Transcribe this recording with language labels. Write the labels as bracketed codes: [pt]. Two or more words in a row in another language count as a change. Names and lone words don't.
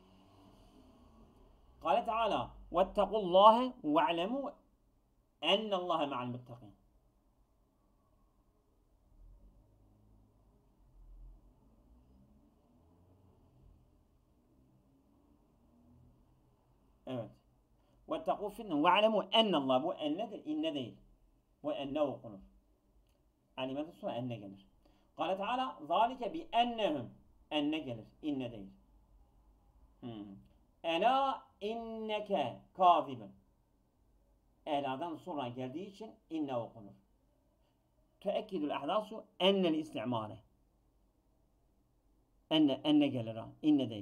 [ar] قال تعالى واتقوا الله واعلموا أن الله مع المتقين. [tr] Evet. [ar] وَاتَّقُوا فِتْنَةً وَاعْلَمُوا اَنَّ اللّٰهِ. [tr] Bu ennedir, inne değil. Bu enne okunur. Alimeden sonra enne gelir. [ar] قال تعالى ذَٰلِكَ بِاَنَّهُمْ. [tr] Enne gelir, inne değil. [ar] ألا إنك كاذب. [tr] Ela'dan sonra geldiği için inne okunur. [ar] تأكيد الأحداث أن الاستعمال. [tr] Enne gelir ha, inne değil.